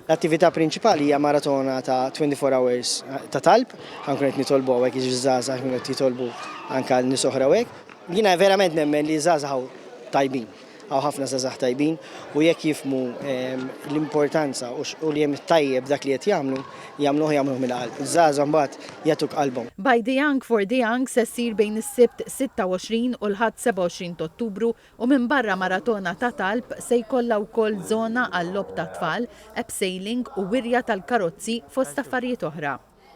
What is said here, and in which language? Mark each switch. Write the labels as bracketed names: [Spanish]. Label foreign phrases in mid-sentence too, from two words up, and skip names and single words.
[Maltese] L-attività prinċipali hija maratona ta' 24 hours ta' talb, ħankun qed nitolbu hawnhekk jiġi żgħażagħ kienu qed jitolbu anke għal nies oħra hawnhekk. Jiena verament nemmen li żgħażagħ tajbin. Għaw ħafna żgħażagħ tajbin u jekk jifhmu l-importanza u li hemm tajjeb dak li qed jagħmluh mill-qalb. Iż-żgħażagħ mbagħad jagħtuk qalbhom. By the Young for the Young se ssir bejn is-Sibt 26 u l-Ħadd 27 ta' Ottubru u minn barra maratona ta' talb se jkollha wkoll żona għall-logħob ta' tfal, abseiling u wirja tal-karozzi fost affarijiet oħra.